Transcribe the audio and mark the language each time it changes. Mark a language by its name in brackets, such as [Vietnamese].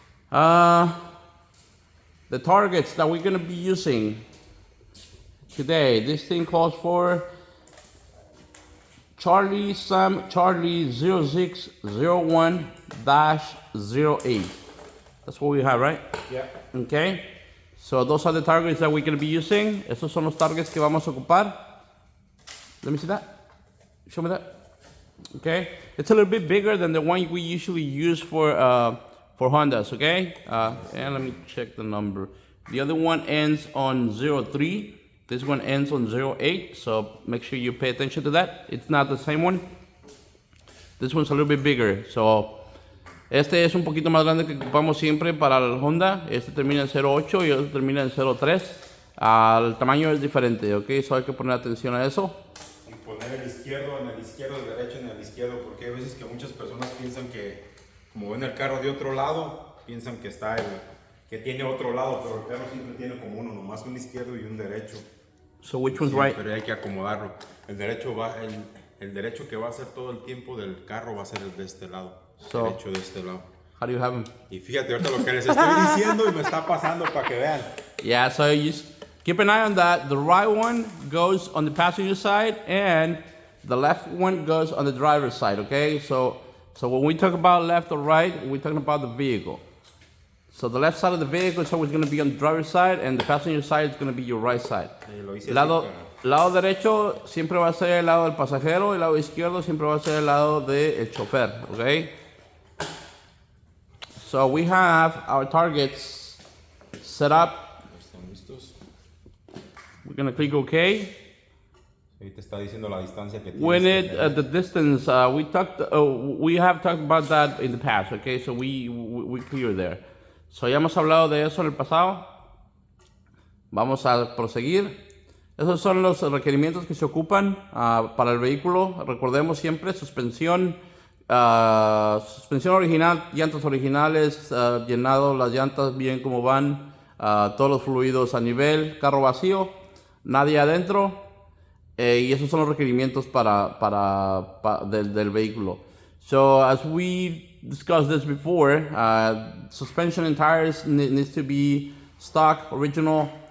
[English] The targets that we're going to be using today, this thing calls for Charlie Sam Charlie 0601-08. That's what we have, right? Yeah. Okay. So those are the targets that we're going to be using. [Spanish] Esos son los targets que vamos a ocupar. [English] Let me see that. Show me that. Okay. It's a little bit bigger than the one we usually use for Hondas. Okay. And let me check the number. The other one ends on 03. This one ends on 08. So make sure you pay attention to that. It's not the same one. This one's a little bit bigger. [Spanish] So este es un poquito más grande que ocupamos siempre para el Honda. Este termina en 08 y este termina en 03. El tamaño es diferente, ¿ok? So hay que poner atención a eso. Y poner el izquierdo en el izquierdo, el derecho en el izquierdo, porque hay veces que muchas personas piensan que, como ven el carro de otro lado, piensan que que tiene otro lado, pero el carro siempre tiene como uno, nomás un izquierdo y un derecho. [English] So which one's right? [Spanish] Pero hay que acomodarlo. El derecho que va a ser todo el tiempo del carro va a ser el de este lado. [English] So, [Spanish] derecho de este lado. [English] How do you have them? [Spanish] Y fíjate ahorita lo que les estoy diciendo y me está pasando para que vean. [English] Yeah, so you just keep an eye on that. The right one goes on the passenger side and the left one goes on the driver's side, okay? So when we talk about left or right, we're talking about the vehicle. So the left side of the vehicle is always going to be on the driver's side and the passenger side is going to be your right side. [Spanish] Lado derecho siempre va a ser el lado del pasajero, el lado izquierdo siempre va a ser el lado del chofer, okay? [English] So we have our targets set up. We're going to click OK. [Spanish] Ahí te está diciendo la distancia que tienes. [English] The distance, we have talked about that in the past, okay? So we clear there. [Spanish] So ya hemos hablado de eso en el pasado. Vamos a proseguir. Esos son los requerimientos que se ocupan para el vehículo. Recordemos siempre suspensión original, llantas originales, llenado las llantas bien como van, todos los fluidos a nivel, carro vacío, nadie adentro, y esos son los requerimientos del vehículo. [English] So as we discussed this before, suspension and tires needs to be stock, original.